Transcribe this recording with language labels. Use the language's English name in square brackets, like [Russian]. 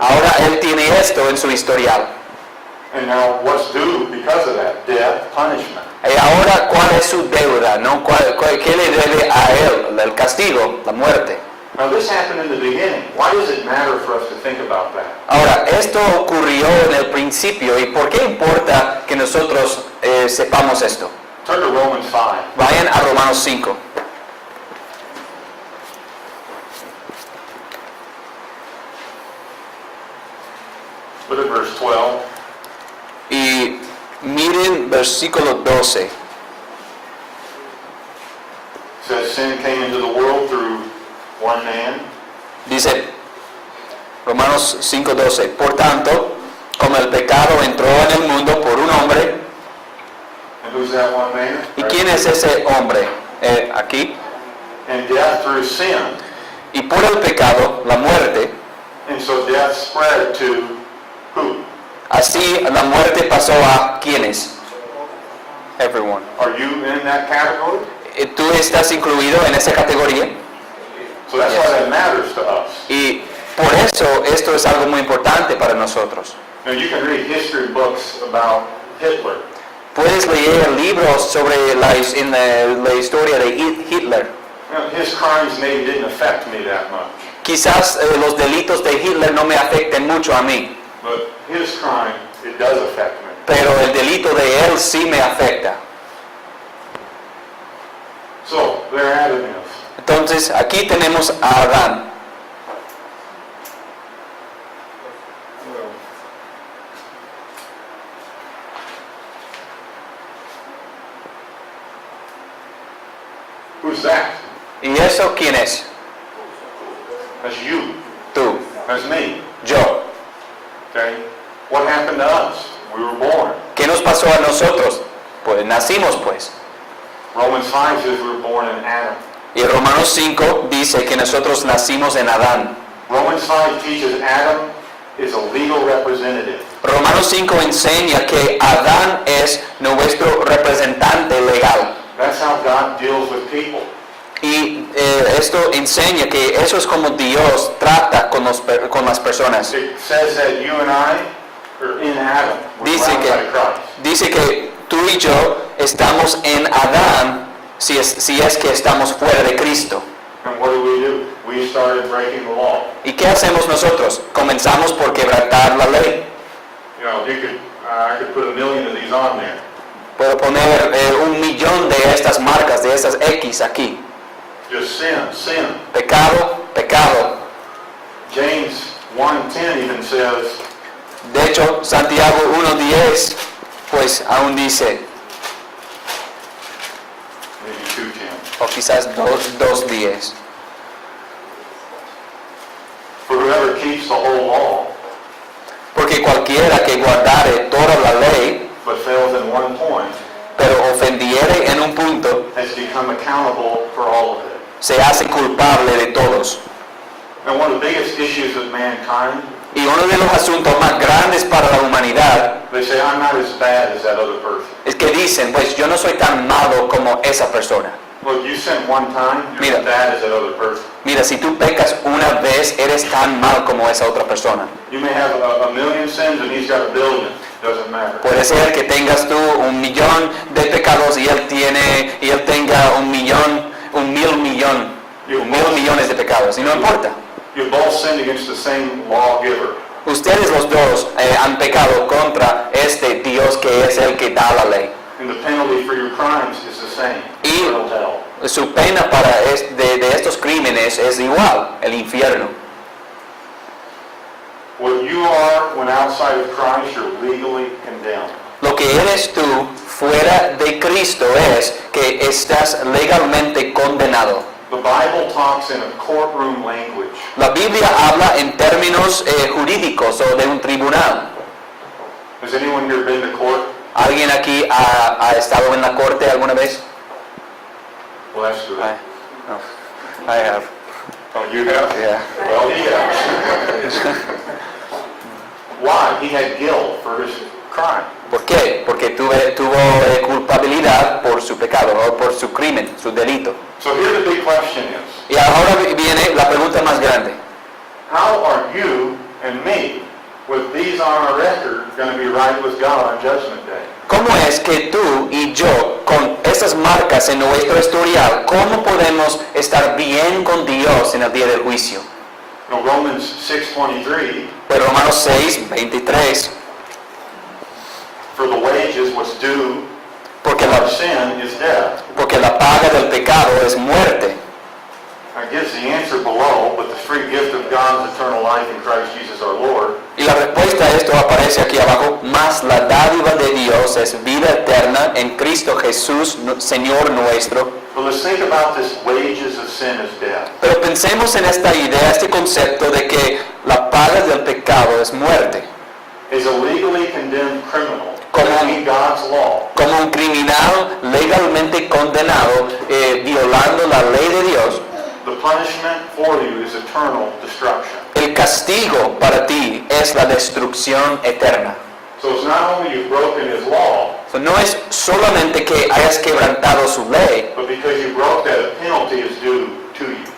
[Spanish] Ahora él tiene esto en su historial. [English] And now what's due because of that? Death, punishment. [Spanish] Y ahora, ¿cuál es su deuda? ¿No? ¿Qué le debe a él? El castigo, la muerte. [English] Now this happened in the beginning. Why does it matter for us to think about that? [Spanish] Ahora, esto ocurrió en el principio. ¿Y por qué importa que nosotros sepamos esto? [English] Turn to Romans 5. [Spanish] Vayan a Romanos 5. [English] Look at verse 12. [Spanish] Y miren versículo 12. [English] It says sin came into the world through one man. [Spanish] Dice Romanos 5:12. Por tanto, como el pecado entró en el mundo por un hombre. [English] And who's that one man? [Spanish] ¿Y quién es ese hombre? Aquí. [English] And death through sin. [Spanish] Y por el pecado, la muerte. [English] And so death spread to who? [Spanish] Así la muerte pasó a ¿quiénes? [English] Everyone. Are you in that category? [Spanish] ¿Tú estás incluido en esa categoría? [English] So that's why that matters to us. [Spanish] Y por eso esto es algo muy importante para nosotros. [English] Now you can read history books about Hitler. [Spanish] Puedes leer libros sobre la historia de Hitler. [English] His crimes maybe didn't affect me that much, [Spanish] Quizás los delitos de Hitler no me afecten mucho a mí, [English] but his crime, it does affect me. [Spanish] pero el delito de él sí me afecta. [English] So, there Adam is. [Spanish] Entonces, aquí tenemos a Adán. [English] Who's that? [Spanish] ¿Y eso quién es? [English] That's you. [Spanish] Tú, [English] That's me. [Spanish] yo. [English] Okay? What happened to us? We were born. [Spanish] ¿Qué nos pasó a nosotros? Pues nacimos pues. [English] Romans 5 says we were born in Adam. [Spanish] Y Romanos 5 dice que nosotros nacimos en Adán. [English] Romans 5 teaches Adam is a legal representative. [Spanish] Romanos 5 enseña que Adán es nuestro representante legal. [English] That's how God deals with people. [Spanish] Y esto enseña que eso es como Dios trata con las personas. [English] It says that you and I are in Adam. We're [Spanish] Dice [English] bound [Spanish] que- [English] by Christ. [Spanish] Dice que tú y yo estamos en Adán si es que estamos fuera de Cristo. [English] And what do? We started breaking the law. [Spanish] ¿Y qué hacemos nosotros? Comenzamos por quebrantar la ley. [English] You know, I could put 1,000,000 of these on there. [Spanish] Puedo poner 1,000,000 de estas marcas, de estas X aquí. [English] Just sin, sin. [Spanish] Pecado, pecado. [English] James 1:10 even says, [Spanish] De hecho, Santiago 1:10 pues aún dice, [English] maybe 2:10. [Spanish] o quizás 2:10. [English] For whoever keeps the whole law, [Spanish] Porque cualquiera que guardare toda la ley, [English] but fails in one point, [Spanish] pero ofendiere en un punto, [English] has become accountable for all of it. [Spanish] se hace culpable de todos. [English] And one of the biggest issues with mankind, [Spanish] Y uno de los asuntos más grandes para la humanidad [English] they say, I'm not as bad as that other person. [Spanish] es que dicen, pues yo no soy tan malo como esa persona. [English] Look, you sin one time, you're [Spanish] Mira. [English] as bad as that other person. [Spanish] Mira, si tú pecas una vez, eres tan mal como esa otra persona. [English] You may have a million sins and he's got a billion. Doesn't matter. [Spanish] Puede ser que tengas tú 1,000,000 de pecados y él tenga 1,000,000, 1,000,000 millones de pecados. Y no importa. [English] You both sinned against the same lawgiver. [Spanish] Ustedes los dos han pecado contra este Dios que es el que da la ley. [English] And the penalty for your crimes is the same. [Spanish] Y- [English] Eternal hell. [Spanish] Su pena de estos crímenes es igual, el infierno. [English] What you are when outside of Christ, you're legally condemned. [Spanish] Lo que eres tú fuera de Cristo es que estás legalmente condenado. [English] The Bible talks in a courtroom language. [Spanish] La Biblia habla en términos jurídicos o de un tribunal. [English] Has anyone here been to court? [Spanish] ¿Alguien aquí ha estado en la corte alguna vez? [English] Well, that's good. I have. Oh, you have? Yeah. Well, he has. Why? He had guilt for his crime. [Spanish] ¿Por qué? Porque tuvo culpabilidad por su pecado o por su crimen, su delito. [English] So here the big question is, [Spanish] Y ahora viene la pregunta más grande. [English] how are you and me, with these on our record, going to be right with God on Judgment Day? [Spanish] ¿Cómo es que tú y yo, con esas marcas en nuestro historial, cómo podemos estar bien con Dios en el día del juicio? [English] You know, Romans 6:23, [Spanish] Pues Romanos 6, 23, [English] for the wages was due [Spanish] porque [English] of [Spanish] la, [English] sin is death. [Spanish] porque la paga del pecado es muerte. [English] That gives the answer below, but the free gift of God is eternal life in Christ Jesus our Lord. [Spanish] Y la respuesta a esto aparece aquí abajo, más la dádiva de Dios es vida eterna en Cristo Jesús, Señor nuestro. [English] But let's think about this wages of sin is death. [Spanish] Pero pensemos en esta idea, este concepto de que la paga del pecado es muerte. [English] Is a legally condemned criminal [Spanish] Como- [English] breaking God's law [Spanish] Como un criminal legalmente condenado, violando la ley de Dios, [English] the punishment for you is eternal destruction. [Spanish] el castigo para ti es la destrucción eterna. [English] So it's not only you've broken his law, [Spanish] So, no es solamente que hayas quebrantado su ley, [English] but because you broke that, a penalty is due to you.